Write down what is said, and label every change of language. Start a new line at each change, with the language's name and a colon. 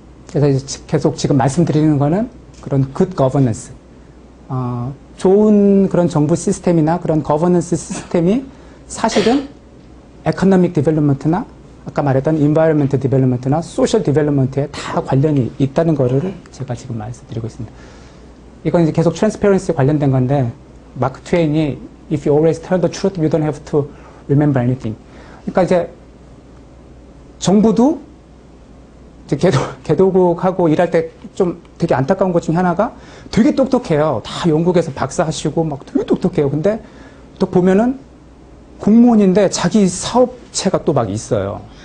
Korean: 그래서 이제 계속 지금 말씀드리는 거는 그런 good governance, 좋은 그런 정부 시스템이나 그런 거버넌스 시스템이 사실은 economic development나 아까 말했던 environment development나 social development에 다 관련이 있다는 거를 제가 지금 말씀드리고 있습니다. 이건 이제 계속 transparency 관련된 건데, 마크 트웨인이
English: if you always tell the truth, you don't have to remember anything.
Korean: 그러니까 이제 정부도 이제 개도국하고 일할 때 좀 되게 안타까운 것 중에 하나가, 되게 똑똑해요. 다 영국에서 박사하시고 막 되게 똑똑해요. 근데 또 보면은 공무원인데 자기 사업체가 또 막 있어요.